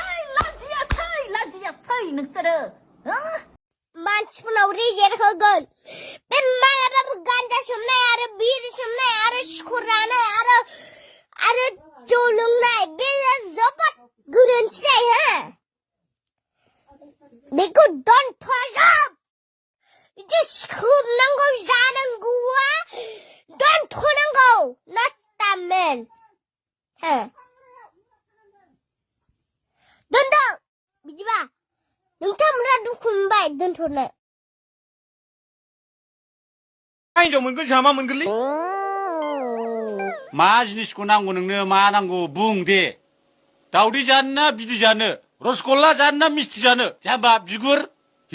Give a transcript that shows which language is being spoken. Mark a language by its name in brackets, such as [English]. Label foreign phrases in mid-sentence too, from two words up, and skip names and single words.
[Bodo] सै नोंसोरो मानसिफोरनाव रिजेक्ट होगोन बे मालाबाबो गान्जा सोमनाय आरो बिरि सोमनाय आरो सिखर जानाय आरो जौ लोंनाय बे जोबोद गोरोन्थि जायो हा बेखौ दोनथ'जोब बिदि सोबनांगौ जानांगौआ दोनथ'नांगौ [English] not that man [Bodo] हा दोनदो बिदिबा नोंथांमोना दुखु मोनबाय दोनथ'नो हिनजाव मोनगोन जोंहा मा मोनगोनलै मा जिनिसखौ नांगौ नोंनो मा नांगौ बुं दे दाउदै जानो ना बिदै जानो रसगल्ला जानो ना मिस्थि जानो जाम्बा बिगुर